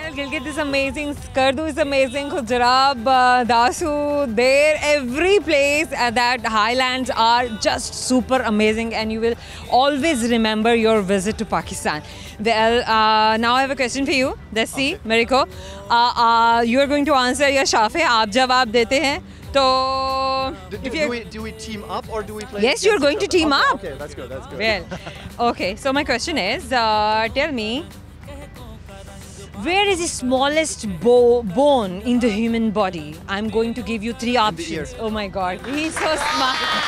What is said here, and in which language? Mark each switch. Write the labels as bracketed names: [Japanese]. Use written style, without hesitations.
[English] Yeah, Gilgit is amazing, Skardu is amazing, Khujrab, Dasu, there, every place that highlands are just super amazing, and you will always remember your visit to Pakistan. Well, now I have a question for you. Let's see, Miriko. You are going to answer [Hindi] या शाफे, आप जवाब देते हैं. [English] So, do we team up or do we play? Yes, you're going to team up. Okay, that's good. Well, okay. So my question is, tell me, where is the smallest bone in the human body? I'm going to give you 3 options. ear. Oh my God, he's so smart.